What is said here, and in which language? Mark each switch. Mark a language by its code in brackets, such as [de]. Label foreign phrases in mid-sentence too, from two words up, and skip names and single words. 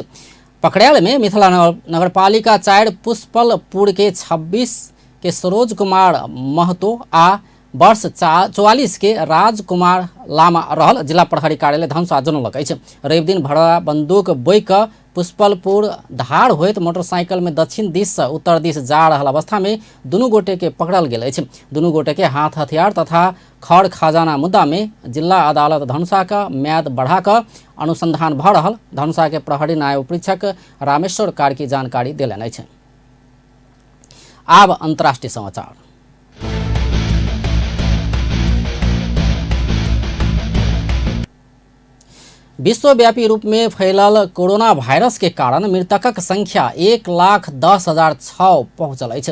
[mai] पकड़ायल में मिथिला नगरपालिका 4 पुष्पलपुर के 26 के सरोज कुमार महतो आ वर्ष 44 के राजकुमार लामा रहल। जिला प्रहरी कार्यालय धनुषा जनौलक अछि। रवि दिन भड़ुआ बंदूक बोइ कऽ पुष्पलपुर धार होइत मोटरसाइकिल में दक्षिण दिश से उत्तर दिश जा रहल अवस्था में 2 गोटे के पकड़ल गेल अछि। 2 गोटे के हाथ हथियार तथा खड़ खजाना मुद्दा में जिला अदालत धनुषा का म्याद बढ़ा कर अनुसंधान भ रहल। धनुषा के प्रहरी न्याय परीक्षक रामेश्वर कार्की जानकारी देलनि अछि। आब अंतर्राष्ट्रीय समाचार। विश्वव्यापी रूप में फैलल कोरोना वायरस के कारण मृतकक संख्या 1,10,006 पहुंचल अछि।